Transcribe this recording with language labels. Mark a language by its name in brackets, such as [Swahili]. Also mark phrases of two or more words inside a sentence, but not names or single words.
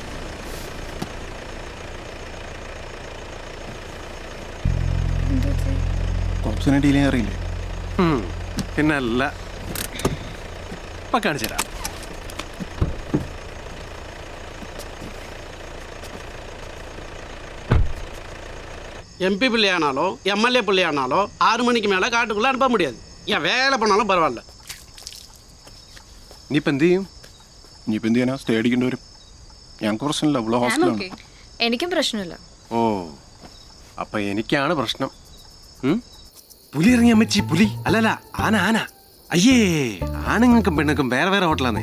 [Malayalam] കോപ്സിനെ ഡീൽ ചെയ്യാൻ അറിയില്ലേ? പിന്നല്ല, ഇപ്പൊ കാണിച്ചു തരാം. [Tamil] MP பிள்ளையானாலோ MLA பிள்ளையானாலோ 6 மணிக்கு மேலே காட்டுக்குள்ளே அனுப்ப முடியாது. ஏன் வேலை பண்ணாலும் பரவாயில்ல. [Malayalam] നീ ഇപ്പം എന്ത് ചെയ്യും? ഇനിയിപ്പോൾ എന്ത് ചെയ്യാനാ? സ്റ്റേ അടിക്കേണ്ടി വരും. ഞങ്ങൾക്ക് പ്രശ്നമില്ല, ഇവിടെ ഹോസ്റ്റലാണ്. എനിക്കും പ്രശ്നമില്ല. ഓ, അപ്പൊ എനിക്കാണ് പ്രശ്നം. പുലി ഇറങ്ങിയ അമ്മച്ചി, പുലി അല്ലല്ല, ആന ആന. അയ്യേ, ആണുങ്ങൾക്കും പെണ്ണുങ്ങൾക്കും വേറെ വേറെ ഹോട്ടലാന്നേ.